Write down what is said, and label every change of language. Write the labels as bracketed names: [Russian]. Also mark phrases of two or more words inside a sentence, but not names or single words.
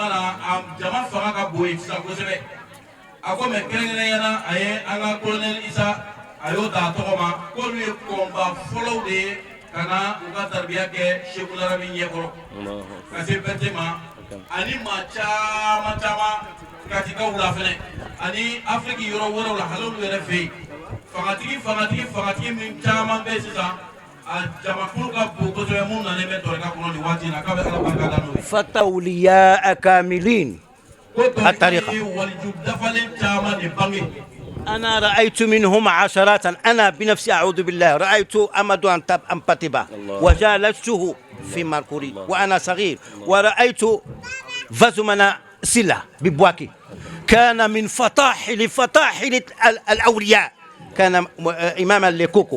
[Bambara] mana a jama fanga ka bon ye sisan kosɛbɛ a ko mɛ kɛrɛnkɛrɛnyana a ye an ka colonel Isa a y'o ta a tɔgɔ ma k'olu ye kɔnba fɔlɔw de ye ka na u ka taribiya kɛ Seku Larabi ɲɛkɔrɔ ka se bɛte ma ani maa caman caman katikaw la fɛnɛ ani Afiriki yɔrɔ wɛrɛw la hali olu yɛrɛ fɛ yen fangatigi min caman bɛ sisan [Arabic] فالأولياء كاملين الطريقة. أنا رأيت منهم عشرات، أنا بنفسي أعوذ بالله رأيت أمد أمباتبا وجالسته في ماركوري وأنا صغير، ورأيت فزمنا سلة ببواكي كان من فطاحل الأولياء، كان إماما لكوكو.